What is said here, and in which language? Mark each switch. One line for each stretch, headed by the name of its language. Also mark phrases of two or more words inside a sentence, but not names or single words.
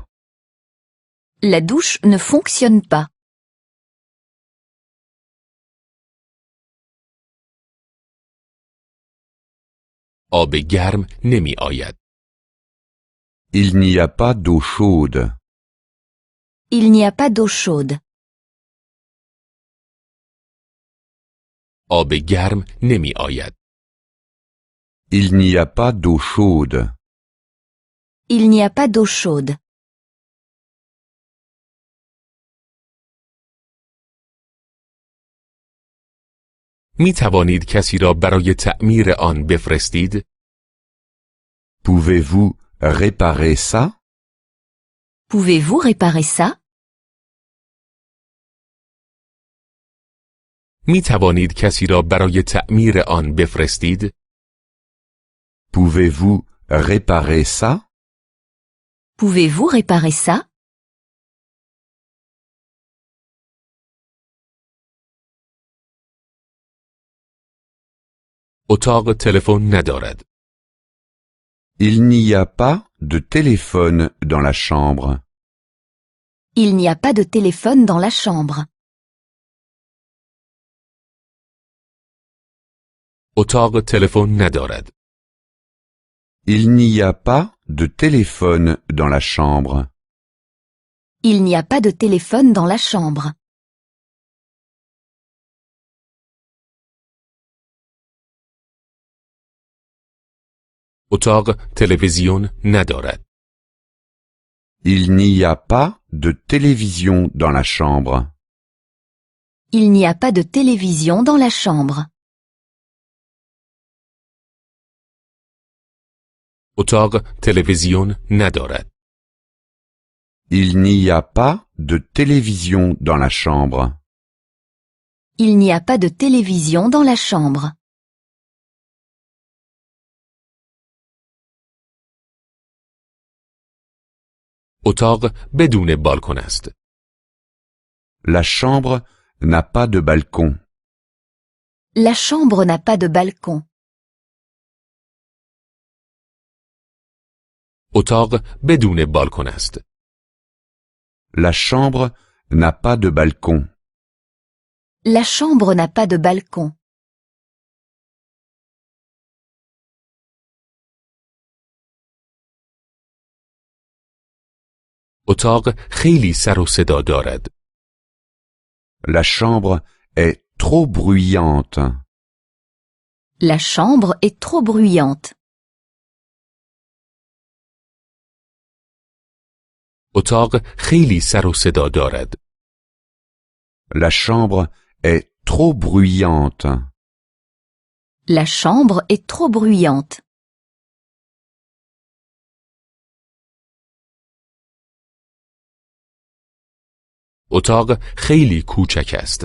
French: La douche ne fonctionne pas.
Persian: آب گرم نمی آید.
French: Il n'y a pas d'eau chaude. Il n'y a pas d'eau chaude.
Persian: آب گرم نمی آید.
French: Il n'y a pas d'eau chaude. Il n'y a pas d'eau chaude.
Persian: می توانید کسی را برای تعمیر آن بفرستید؟
French: Pouvez-vous réparer ça? Pouvez-vous réparer ça?
Persian: می توانید کسی را برای تعمیر آن بفرستید؟
French: Pouvez-vous réparer ça? Pouvez-vous réparer ça?
Persian: اتاق تلفن ندارد.
French: Il n'y a pas de téléphone dans la chambre. Il n'y a pas de téléphone dans la chambre.
Persian: اتاق تلفن ندارد.
French: Il n'y a pas de téléphone dans la chambre. Il n'y a pas de téléphone dans la chambre.
Persian: اتاق تلویزیون ندارد.
French: Il n'y a pas de télévision dans la chambre. Il n'y a pas de télévision dans la chambre.
Persian: اتاق تلویزیون ندارد.
French: Il n'y a pas de télévision dans la chambre. Il n'y a pas de télévision dans la chambre.
Persian: اتاق بدون بالکن است.
French: La chambre n'a pas de balcon. La chambre n'a pas de balcon.
Persian: اتاق بدون بالکن است.
French: La chambre n'a pas de balcon. La chambre n'a pas de balcon.
Persian: اتاق خیلی سر و صدا دارد.
French: La chambre est trop bruyante. La chambre est trop bruyante.
Persian: اتاق خیلی سر و صدا دارد.
French: La chambre est trop bruyante. La chambre est trop bruyante.
Persian: اتاق خیلی کوچک است.